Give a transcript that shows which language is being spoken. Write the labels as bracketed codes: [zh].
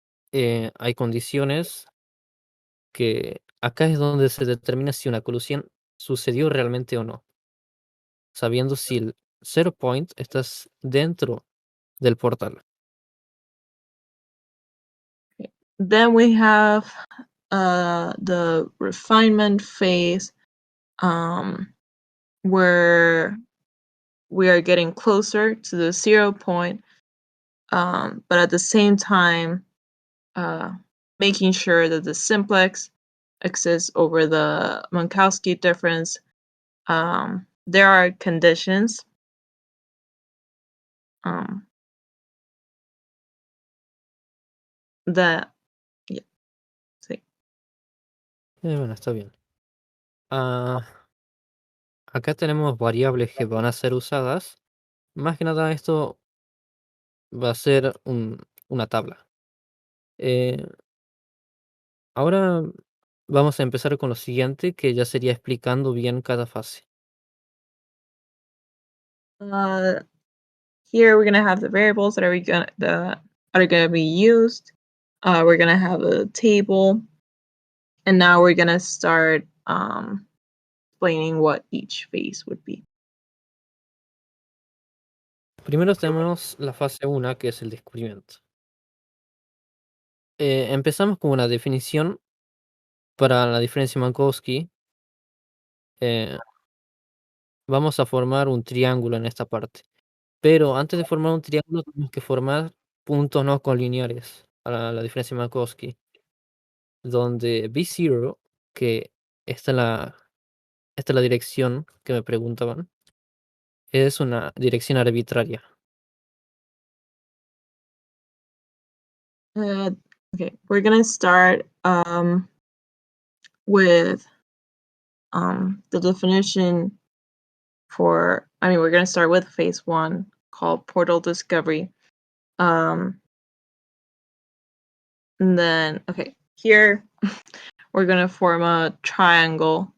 [es] Hay condiciones que acá es donde se determina si una colusión sucedió realmente o no, sabiendo si el zero point estás dentro del portal. [en] Then we have the refinement phase, where we are getting closer to the 0 point, but at the same time making sure that the simplex exists over the Minkowski difference. There are conditions that, yeah, sí. [es] Bueno, está bien. Acá tenemos variables que van a ser usadas. Más que nada esto va a ser una tabla. Ahora vamos a empezar con lo siguiente, que ya sería explicando bien cada fase. [en] Here we're gonna have the variables that are gonna be used. We're gonna have a table, and now we're gonna start explaining what each phase would be. [es] Primero tenemos la fase 1, que es el descubrimiento. Empezamos con una definición para la diferencia Minkowski. Vamos a formar un triángulo en esta parte. Pero antes de formar un triángulo tenemos que formar puntos no colineares para la diferencia Minkowski, donde B0, que esta es la dirección que me preguntaban, es una dirección arbitraria. [en] Okay, we're gonna start with the definition for. We're gonna start with phase 1 called portal discovery. And then, okay, here we're gonna form a triangle.